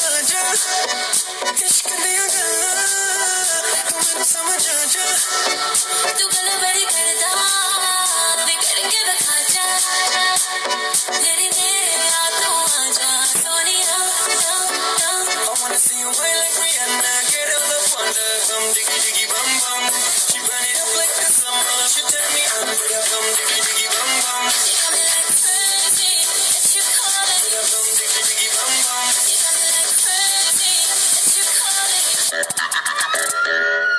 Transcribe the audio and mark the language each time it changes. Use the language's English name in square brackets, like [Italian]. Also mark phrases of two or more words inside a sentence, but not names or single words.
[Punjabi] ਜਾ ਇਸ਼ਕ ਦੀਆਂ ਗੱਲਾਂ ਤੂ ਮੈਨੂੰ ਸਮਝ ਆ ਜਾ ਤੂ ਗੱਲ ਬੜੀ ਕਰਦਾ ਬਿਗੜ ਕੇ ਦਿਖਾ ਜਾ ਮੇਰੀ ਮੇਰੇ ਤੂ ਆ ਜਾ ਸੋਣਿਆ [English] I wanna see you wine like Rihanna get up the wonder come diggy diggy bum bum she burn it up like the summer she turn me on with a bum diggy diggy bum bum you got me like crazy it's you calling with a bum diggy diggy bum bum you got me like crazy it's you calling